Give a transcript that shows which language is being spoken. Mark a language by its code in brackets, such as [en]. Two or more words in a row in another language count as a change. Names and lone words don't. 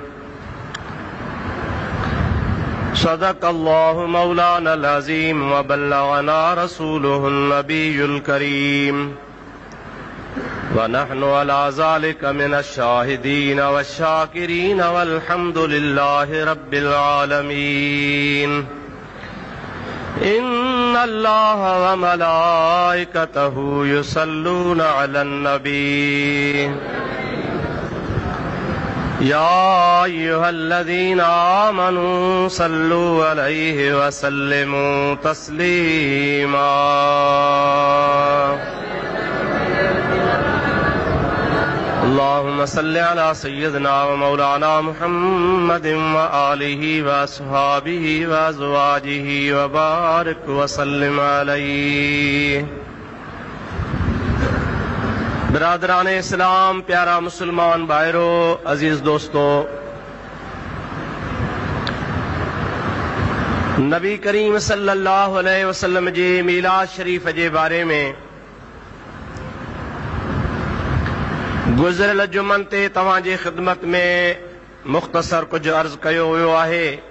[ar] صدق الله مولانا العظيم وبلغنا رسوله النبي الكريم ونحن على ذلك من الشاهدين والشاكرين والحمد لله رب العالمين. إن الله وملائكته يصلون على النبي يا أيها الذين آمنوا صلوا عليه وسلموا تسليما. اللهم صل على سيدنا ومولانا محمد وآله وأصحابه وأزواجه وبارك وسلم عليه. [sd] बिरादरान इस्लाम, प्यारा मुसलमान भाइरो, अजीज दोस्तों, नबी करीम सल्लल्लाहु अलैहि वसल्लम जे मीलाद शरीफ जे बारे में गुज़िरियल जुमन ते तव्हां जे ख़िदमत में मुख़्तसर कुछ अर्ज़ कयो वियो आहे।